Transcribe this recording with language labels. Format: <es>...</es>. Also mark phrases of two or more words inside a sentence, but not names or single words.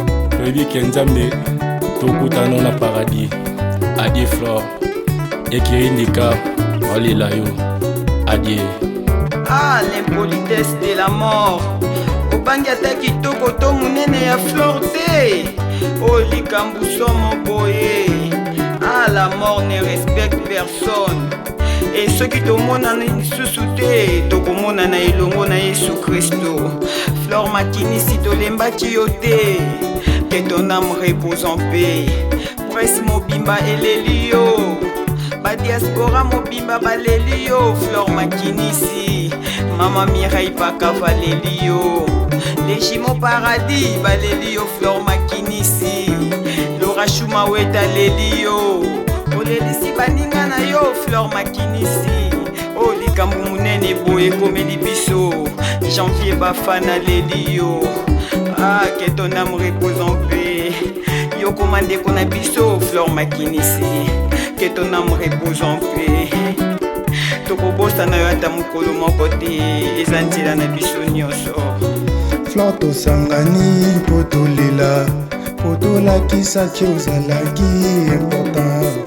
<ln>Toyebi ke Nzambe tokutana na paradis. Adieu Flor. Ekiri Ndika, olela yo. Adieu. Ah,</ln> <fr>l'impolitesse de la mort.</fr> <ln>Obangi ata kitoko to monene ya Flor te. Oh, likambu somo boye. Ah,</ln> <fr>la mort ne respecte personne.</fr> <ln>Et soki tomonana lisusu te, tokomonana elongo na Yesu Kristo. Flor Makinisi, tolembaki yo te.</ln> <fr>Que ton âme repose en paix.</fr> <ln>Presse mobimba eleli yo. Ba diaspora mobimba baleli yo. Flor Makinisi. Mama Mireille Pakava leli yo. Les Jumeaux Paradis baleli yo. Flor Makinisi. Laura Chuma Weta leli yo. Olelisi baninga na yo. Flor Makinisi. Oh, likambu munene boye komeli biso. Janvier Bafana leli yo.</ln> <fr>Ah, que ton âme repose en paix.</fr> <ln>Yo komande ko na biso, Flor Makinisi.</ln> <fr>Que ton âme repose en paix.</fr> <ln>Tokobosa na yo ata mokolo moko te. Eza nzela na biso nyonso. Flor, tosangani mpo tolela, mpo tolakisaki ozalaki important.</ln>